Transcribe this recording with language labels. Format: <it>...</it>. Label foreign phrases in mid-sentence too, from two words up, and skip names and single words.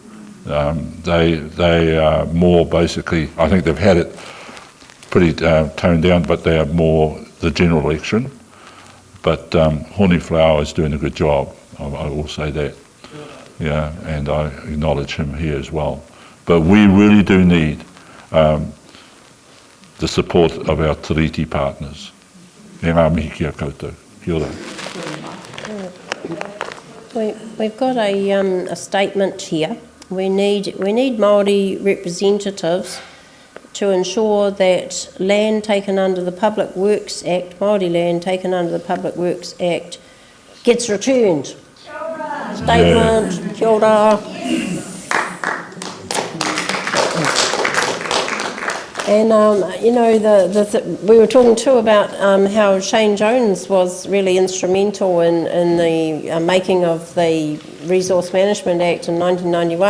<en>They are more basically, I think they've had it pretty toned down, but they are more the general election. But Horny Flower is doing a good job, I will say that. Yeah, and I acknowledge him here as well. But we really do need the support of our Tiriti partners.</en> <mi>E ngā mihi kia koutou. Kia ora.</mi> <en>We've got a statement here. We need Māori representatives to ensure that land taken under the Public Works Act, Māori land taken under the Public Works Act, gets returned. Statement,</en> <mi>kia ora.</mi> <en>And, we were talking too about how Shane Jones was really instrumental in the making of the Resource Management Act in 1991.</en>